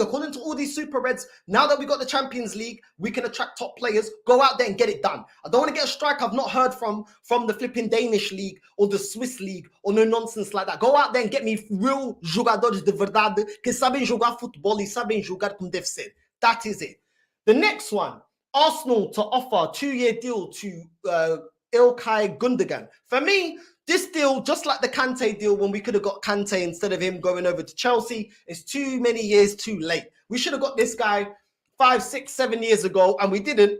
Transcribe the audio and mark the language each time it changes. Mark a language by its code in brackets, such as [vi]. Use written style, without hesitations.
[en] According to all these Super Reds, now that we've got the Champions League, we can attract top players. Go out there and get it done. I don't want to get a striker I've not heard from the flipping Danish League or the Swiss League or no nonsense like that. Go out there and get me real [pt] jogadores de verdade que sabem jogar futebol e sabem jogar como deve ser. [en] That is it. The next one. Arsenal to offer 2-year deal to Ilkay Gundogan. For me, this deal, just like the Kante deal when we could have got Kante instead of him going over to Chelsea, is too many years too late. We should have got this guy 5, 6, 7 years ago, and we didn't.